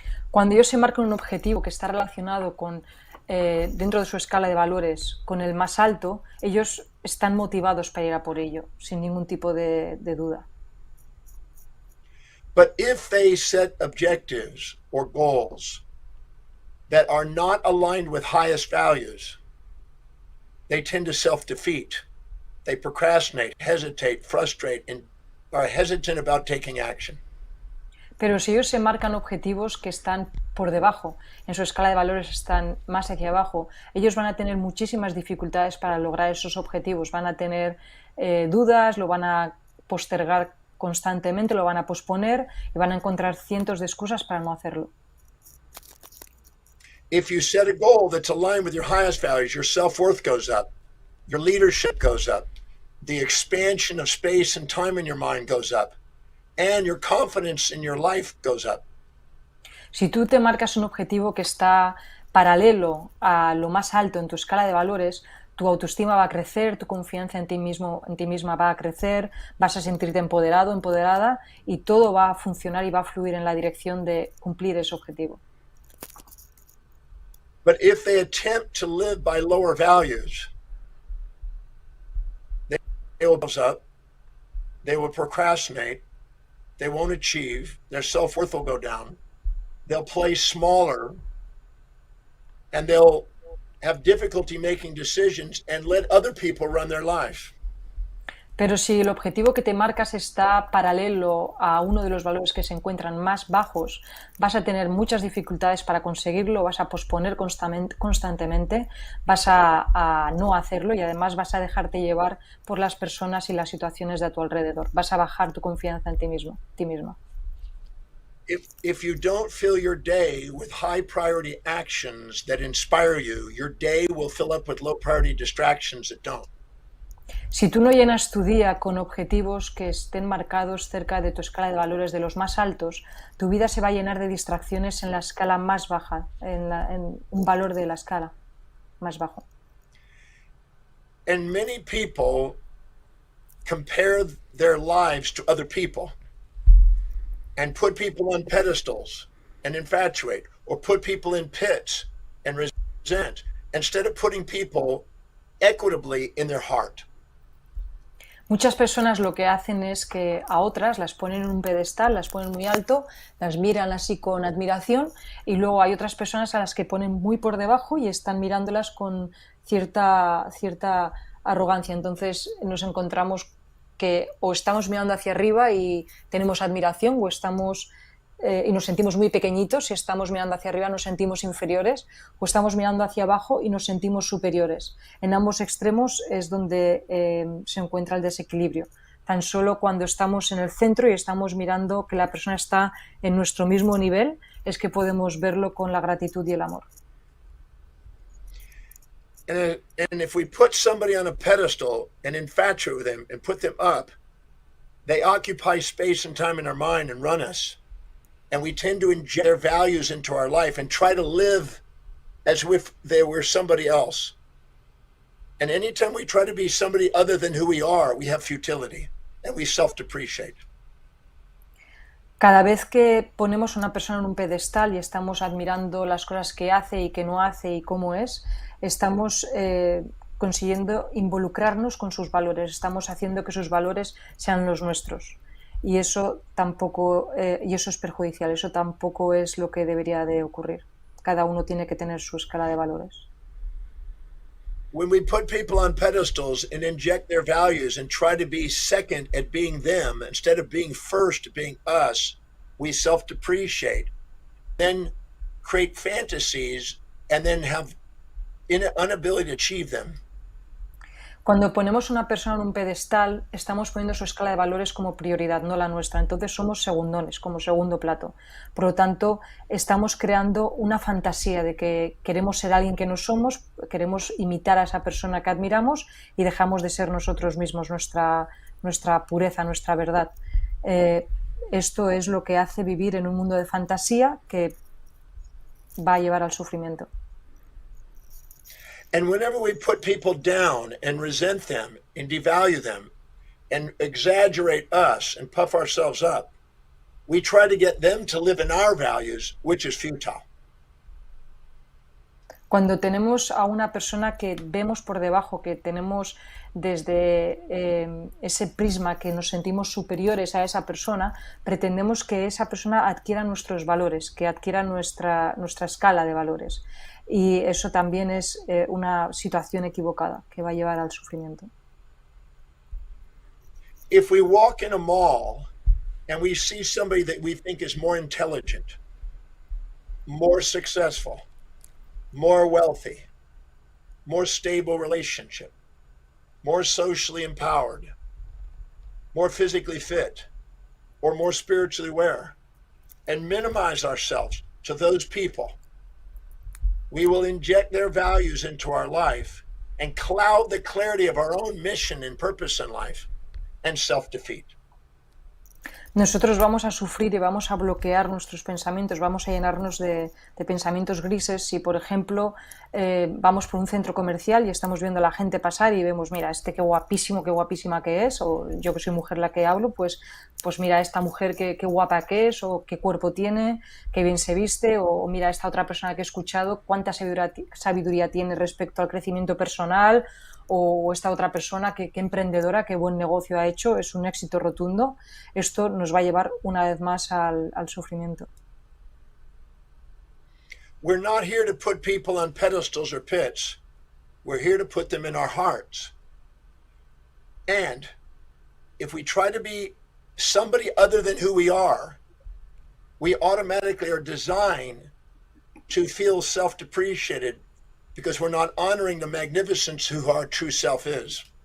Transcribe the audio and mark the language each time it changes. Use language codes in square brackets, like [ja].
[es] Cuando ellos se marcan un objetivo que está relacionado con, dentro de su escala de valores, con el más alto, ellos están motivados para ir a por ello, sin ningún tipo de duda. [en] But if they set objectives or goals that are not aligned with highest values, they tend to self-defeat. They procrastinate, hesitate, frustrate, and are hesitant about taking action. [es] Pero si ellos se marcan objetivos que están por debajo, en su escala de valores están más hacia abajo, ellos van a tener muchísimas dificultades para lograr esos objetivos. Van a tener dudas, lo van a postergar constantemente, lo van a posponer y van a encontrar cientos de excusas para no hacerlo. [en] If you set a goal that's aligned with your highest values, your self-worth goes up, your leadership goes up, the expansion of space and time in your mind goes up, and your confidence in your life goes up. [es] Si tú te marcas un objetivo que está paralelo a lo más alto en tu escala de valores, tu autoestima va a crecer, tu confianza en ti mismo, en ti misma va a crecer, vas a sentirte empoderado, empoderada y todo va a funcionar y va a fluir en la dirección de cumplir ese objetivo. [en] But if they attempt to live by lower values, they will close up, they will procrastinate, they won't achieve, their self-worth will go down, they'll play smaller, and they'll have difficulty making decisions and let other people run their life. [es] Pero si el objetivo que te marcas está paralelo a uno de los valores que se encuentran más bajos, vas a tener muchas dificultades para conseguirlo, vas a posponer constantemente, vas a no hacerlo y además vas a dejarte llevar por las personas y las situaciones de a tu alrededor. Vas a bajar tu confianza en ti mismo, ti misma. [en] If you don't fill your day with high priority actions that inspire you, your day will fill up with low priority distractions that don't. [es] Si tú no llenas tu día con objetivos que estén marcados cerca de tu escala de valores de los más altos, tu vida se va a llenar de distracciones en la escala más baja, en un valor de la escala más bajo. [en] And many people compare their lives to other people and put people on pedestals and infatuate, or put people in pits and resent, instead of putting people equitably in their heart. [es] Muchas personas lo que hacen es que a otras las ponen en un pedestal, las ponen muy alto, las miran así con admiración y luego hay otras personas a las que ponen muy por debajo y están mirándolas con cierta arrogancia. Entonces nos encontramos que o estamos mirando hacia arriba y tenemos admiración o estamos y nos sentimos muy pequeñitos. Si estamos mirando hacia arriba nos sentimos inferiores o estamos mirando hacia abajo y nos sentimos superiores. En ambos extremos es donde se encuentra el desequilibrio. Tan solo cuando estamos en el centro y estamos mirando que la persona está en nuestro mismo nivel es que podemos verlo con la gratitud y el amor. [en] And if we put somebody on a pedestal and infatuate with them and put them up, they occupy space and time in our mind and run us. And we tend to inject their values into our life and try to live as if they were somebody else. And anytime we try to be somebody other than who we are, we have futility and we self-depreciate. [es] Cada vez que ponemos a una persona en un pedestal y estamos admirando las cosas que hace y que no hace y cómo es, estamos consiguiendo involucrarnos con sus valores, estamos haciendo que sus valores sean los nuestros. Y eso tampoco, y eso es perjudicial, eso tampoco es lo que debería de ocurrir. Cada uno tiene que tener su escala de valores. [en] When we put people on pedestals and inject their values and try to be second at being them instead of being first at being us, we self-depreciate, then create fantasies and then have inability to achieve them. [es] Cuando ponemos a una persona en un pedestal, estamos poniendo su escala de valores como prioridad, no la nuestra. Entonces somos segundones, como segundo plato. Por lo tanto, estamos creando una fantasía de que queremos ser alguien que no somos, queremos imitar a esa persona que admiramos y dejamos de ser nosotros mismos, nuestra pureza, nuestra verdad. Esto es lo que hace vivir en un mundo de fantasía que va a llevar al sufrimiento. [en] And whenever we put people down and resent them and devalue them and exaggerate us and puff ourselves up, we try to get them to live in our values, which is futile. [es] Cuando tenemos a una persona que vemos por debajo, que tenemos desde ese prisma que nos sentimos superiores a esa persona, pretendemos que esa persona adquiera nuestros valores, que adquiera nuestra escala de valores. Y eso también es una situación equivocada que va a llevar al sufrimiento. [en] If we walk in a mall and we see somebody that we think is more intelligent, more successful, more wealthy, more stable relationship, more socially empowered, more physically fit, or more spiritually aware, and minimize ourselves to those people, we will inject their values into our life and cloud the clarity of our own mission and purpose in life and self-defeat. [es] Nosotros vamos a sufrir y vamos a bloquear nuestros pensamientos, vamos a llenarnos de pensamientos grises si, por ejemplo, vamos por un centro comercial y estamos viendo a la gente pasar y vemos, mira, qué guapísimo, qué guapísima que es, o yo que soy mujer la que hablo, pues mira, esta mujer qué guapa que es, o qué cuerpo tiene, qué bien se viste, o mira, esta otra persona que he escuchado, cuánta sabiduría tiene respecto al crecimiento personal, o esta otra persona, qué emprendedora, qué buen negocio ha hecho, es un éxito rotundo. Esto nos va a llevar una vez más al sufrimiento. [en] We're not here to put people on pedestals or pits. We're here to put them in our hearts. And if we try to be somebody other than who we are, we automatically are designed to feel self-depreciated because we're not honoring the magnificence who our true self is.